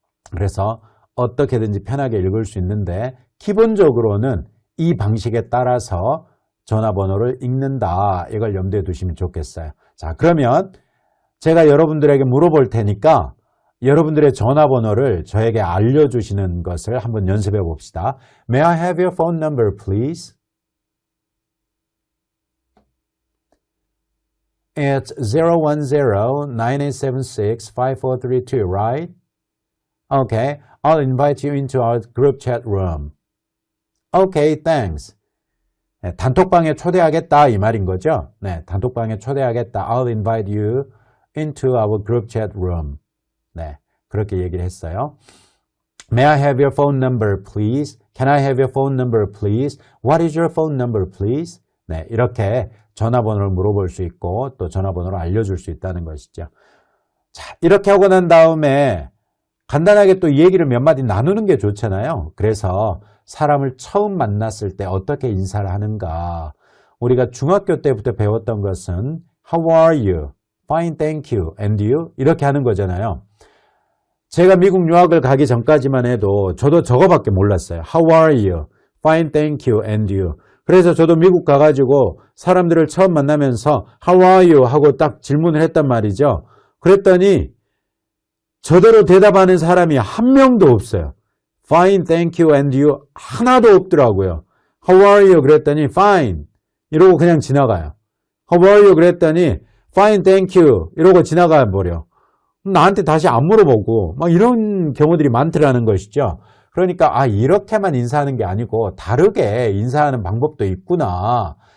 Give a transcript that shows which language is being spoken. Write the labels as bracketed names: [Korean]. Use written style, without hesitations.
[Korean] 그래서 어떻게든지 편하게 읽을 수 있는데 기본적으로는 이 방식에 따라서 전화번호를 읽는다. 이걸 염두에 두시면 좋겠어요. 자, 그러면 제가 여러분들에게 물어볼 테니까 여러분들의 전화번호를 저에게 알려주시는 것을 한번 연습해 봅시다. [English] May I have your phone number, please? It's 010-9876-5432, right? Okay, I'll invite you into our group chat room. Okay, thanks. [Korean] 네, 단톡방에 초대하겠다 이 말인 거죠. 네, 단톡방에 초대하겠다. [English] I'll invite you into our group chat room. [Korean] 네, 그렇게 얘기를 했어요. [English] May I have your phone number, please? Can I have your phone number, please? What is your phone number, please? [Korean] 네, 이렇게 전화번호를 물어볼 수 있고 또 전화번호를 알려줄 수 있다는 것이죠. 자, 이렇게 하고 난 다음에 간단하게 또 얘기를 몇 마디 나누는 게 좋잖아요. 그래서 사람을 처음 만났을 때 어떻게 인사를 하는가. 우리가 중학교 때부터 배웠던 것은 [English] How are you? Fine, thank you. And you? [Korean] 이렇게 하는 거잖아요. 제가 미국 유학을 가기 전까지만 해도 저도 저거밖에 몰랐어요. [English] How are you? Fine, thank you. And you? [Korean] 그래서 저도 미국 가가지고 사람들을 처음 만나면서 [English] How are you? [Korean] 하고 딱 질문을 했단 말이죠. 그랬더니 저대로 대답하는 사람이 한 명도 없어요. [English] Fine, thank you, and you [Korean] 하나도 없더라고요. [English] How are you? [Korean] 그랬더니 fine 이러고 그냥 지나가요. [English] How are you? [Korean] 그랬더니 [English] fine, thank you [Korean] 이러고 지나가 버려. 나한테 다시 안 물어보고 막 이런 경우들이 많더라는 것이죠. 그러니까 이렇게만 인사하는 게 아니고 다르게 인사하는 방법도 있구나.